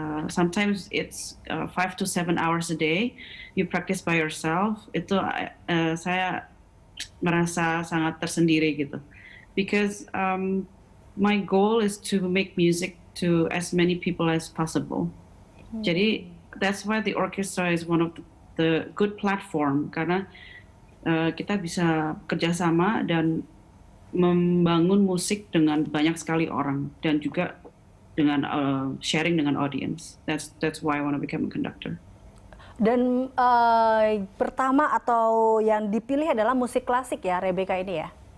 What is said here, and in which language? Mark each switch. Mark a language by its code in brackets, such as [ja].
[en] Sometimes it's 5 to 7 hours a day. You practice by yourself. [id] Itu saya merasa sangat tersendiri gitu. [en] Because my goal is to make music to as many people as possible. [id] Jadi [en] that's why the orchestra is one of the good platform, [id] karena kita bisa kerjasama dan membangun musik dengan banyak sekali orang dan juga dengan sharing dengan audience. [en] That's why I want to become a conductor. [id] Dan pertama atau yang dipilih adalah musik klasik ya, Rebecca ini ya?